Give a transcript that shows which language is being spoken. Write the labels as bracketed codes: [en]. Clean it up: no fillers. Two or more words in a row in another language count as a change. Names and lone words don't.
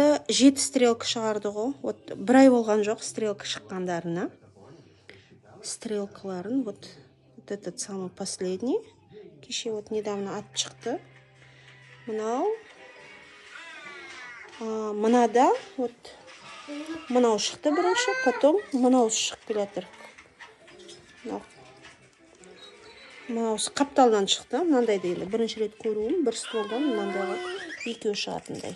[kk] 7 стрелка шығарды ғой. Вот бір ай болған жоқ стрелка шыққандарына. [ru] Стрелкаларын вот этот самый последний. [kk] Кеше [ru] вот недавно [kk] атып шықты. Мынау. Мынада вот мынау шықты бірінші, потом мынау шығып келатыр. Мынаусы қапталдан шықты. Мынандайды енді бірінші рет көруім, бір столдан мынандайға екеу шығатындай.